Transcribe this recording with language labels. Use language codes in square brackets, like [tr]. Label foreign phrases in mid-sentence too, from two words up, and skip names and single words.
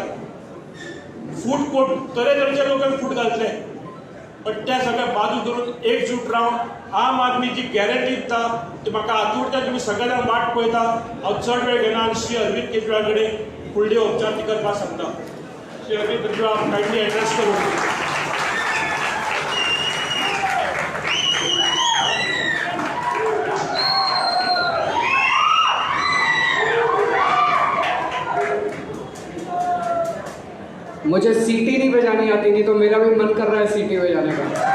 [kok] फूट कोट तरेतरेचे लोक फूट घालतले, पण ते सगळे बाजू धरून एकजूट रावन आम आदमी जी गॅरंटी दिता ती म्हाका आतुरतेन तुमी सगळे जाण वाट पळयता. हांव चड वेळ घेना आनी श्री अरविंद केजरीवाल कडेन फुडली औपचारिकता करपाक सांगता. श्री अरविंद केजरीवाल [en] kindly address [kok] करून. [hi] मुझे सीटी नहीं बजानी आती, नहीं तो मेरा भी मन कर रहा है सीटी बजाने का.